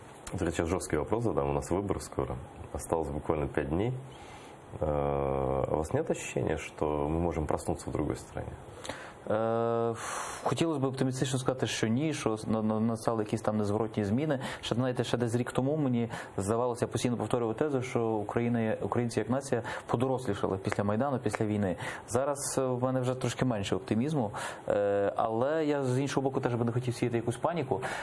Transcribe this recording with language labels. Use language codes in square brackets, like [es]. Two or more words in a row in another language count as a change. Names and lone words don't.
[ru] Сейчас жесткий вопрос задам. У нас выбор скоро. Осталось буквально 5 дней. У вас нет ощущения, что мы можем проснуться в другой стране? [uk] Хотілося б оптимістично сказати, що ні, що настали якісь там незворотні зміни. Ще десь рік тому мені здавалося, я постійно повторював тезу, що українці як нація подорослішали після Майдану, після війни. Зараз в мене вже трошки менше оптимізму, але я з іншого боку теж би не хотів сіяти якусь паніку.